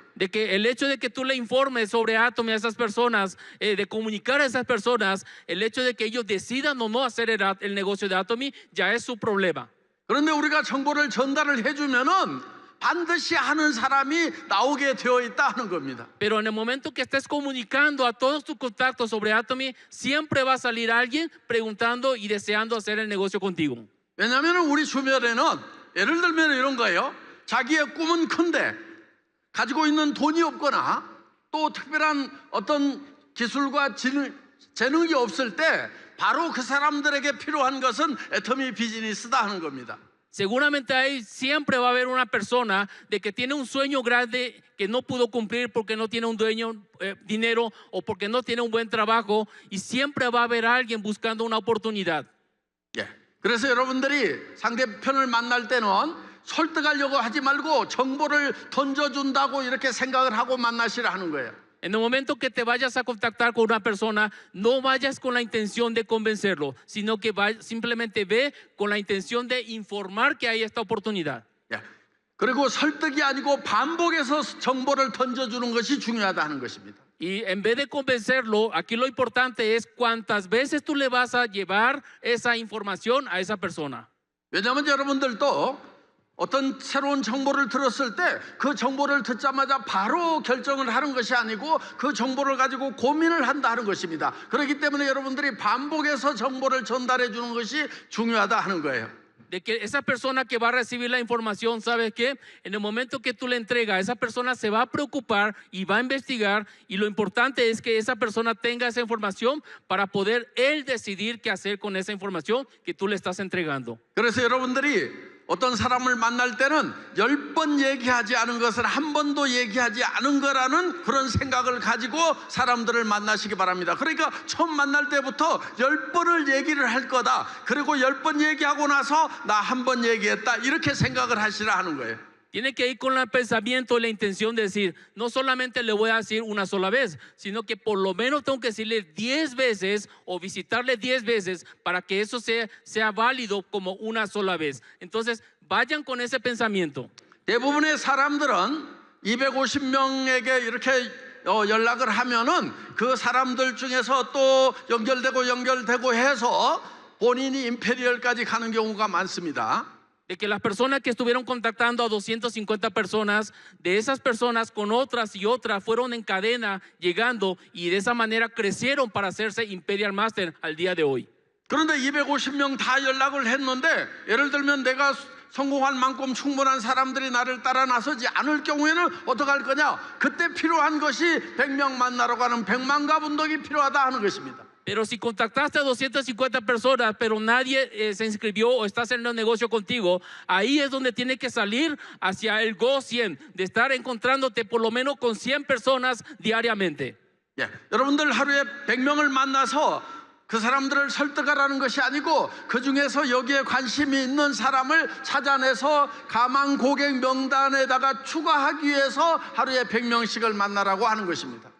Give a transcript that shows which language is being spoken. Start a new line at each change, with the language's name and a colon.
Spanish: De que el hecho de que tú le informes sobre Atomy a esas personas, de comunicar a esas personas, el hecho de que ellos decidan o no hacer el negocio de Atomy, ya es su problema.
Korean: 그런데 우리가 정보를 전달을 해주면은 반드시 하는 사람이 나오게 되어 있다 하는 겁니다.
Spanish: Pero en el momento que estés comunicando a todos tus contactos sobre Atomy, siempre va a salir alguien preguntando y deseando hacer el negocio contigo.
Korean: 왜냐하면 우리 주변에는 예를 들면 이런 거예요. 자기의 꿈은 큰데 가지고 있는 돈이 없거나 또 특별한 어떤 기술과 재능이 없을 때 바로 그 사람들에게 필요한 것은 애터미 비즈니스다 하는 겁니다.
Spanish: Seguramente ahí siempre va a haber una persona de que tiene un sueño grande que no pudo cumplir porque no tiene un dueño dinero o porque no tiene un buen trabajo, y siempre va a haber alguien buscando una oportunidad.
Korean: 예. 그래서 여러분들이 상대편을 만날 때는 설득하려고 하지 말고 정보를 던져준다고 이렇게 생각을 하고 만나시라 하는 거예요.
Spanish: En el momento que te vayas a contactar con una persona, no vayas con la intención de convencerlo, sino que simplemente ve con la intención de informar que hay esta oportunidad.
Korean: 예. 그리고 설득이 아니고 반복해서 정보를 던져주는 것이 중요하다 하는 것입니다.
Spanish: Y en vez de convencerlo, aquí lo importante es cuántas veces tú le vas a llevar esa información a esa persona.
Korean: 왜냐하면 여러분들도 어떤 새로운 정보를 들었을 때 그 정보를 듣자마자 바로 결정을 하는 것이 아니고 그 정보를 가지고 고민을 한다 하는 것입니다. 그렇기 때문에 여러분들이 반복해서 정보를 전달해 주는 것이 중요하다 하는 거예요.
Spanish: De que esa persona que va a recibir la información, ¿sabes qué? En el momento que tú le entregas, esa persona se va a preocupar y va a investigar, y lo importante es que esa persona tenga esa información para poder él decidir qué hacer con esa información que tú le estás entregando.
Korean: 그래서 여러분들이 어떤 사람을 만날 때는 10번 얘기하지 않은 것을 한 번도 얘기하지 않은 거라는 그런 생각을 가지고 사람들을 만나시기 바랍니다. 그러니까 처음 만날 때부터 10번을 얘기를 할 거다. 그리고 10번 얘기하고 나서 나 한 번 얘기했다. 이렇게 생각을 하시라 하는 거예요.
Spanish: Tiene que ir con el pensamiento y la intención de decir, no solamente le voy a decir una sola vez, sino que por lo menos tengo que decirle 10 veces o visitarle 10 veces para que eso sea válido como una sola vez. Entonces, vayan con ese pensamiento.
Korean: 대부분의 사람들은 250명에게 이렇게 연락을 하면은 그 사람들 중에서 또 연결되고 해서 본인이 임페리얼까지 가는 경우가 많습니다.
Spanish: De que las personas que estuvieron contactando a 250 personas, de esas personas con otras y otras fueron en cadena llegando, y de esa manera crecieron para hacerse Imperial Master al día de hoy.
Korean: 그런데 250명 다 연락을 했는데 예를 들면 내가 성공할 만큼 충분한 사람들이 나를 따라 나서지 않을 경우에는 어떡할 거냐? 그때 필요한 것이 100명 만나러 가는 100만갑 운동이 필요하다 하는 것입니다.
Spanish: Pero si contactaste a 250 personas, pero nadie se inscribió o está haciendo negocio contigo, ahí es donde tiene que salir hacia el Go 100, de estar encontrándote por lo menos con 100 personas diariamente.
Korean: 예, 여러분들 하루에 100명을 만나서 그 사람들을 설득하라는 것이 아니고 그 중에서 여기에 관심이 있는 사람을 찾아내서 가망 고객 명단에다가 추가하기 위해서 하루에 100명씩을 만나라고 하는 것입니다.